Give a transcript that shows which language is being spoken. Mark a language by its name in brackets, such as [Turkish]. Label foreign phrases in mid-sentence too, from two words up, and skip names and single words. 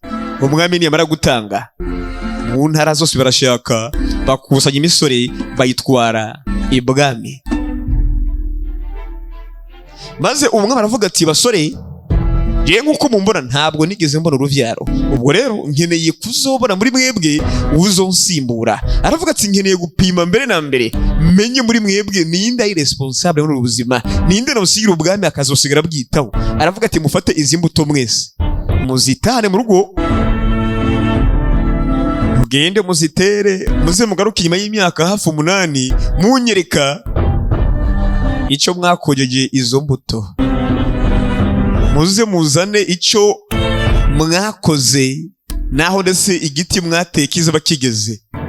[Rundi] Umwami niyamara gutanga mu ntara zose barashaka bakusanya imisore bayitwara ibwami. Maze umwami aravuga ati basore, je nkuko mumbona ntabwo nigeze mbona uruvyaro, ubwo rero nkeneye kuzobona muri mwebwe uzonsimbura. Aravuga ati nkeneye gupima mbere na mbere menye muri mwebwe ninde ari responsable muri ubuzima, ninde nosigira ubwami akazosigara bwitaho. [Kinyarwanda] Aravuga ati mufate izi mbuto mwese muzitane mu rugo, mugende muzitere, muze mugaruke nyuma y'imyaka hafi 8 munyereka icyo mwakojeje izo mbuto, muze muzane icyo mwakoze naho ndetse igiti mwateye kizaba kigeze.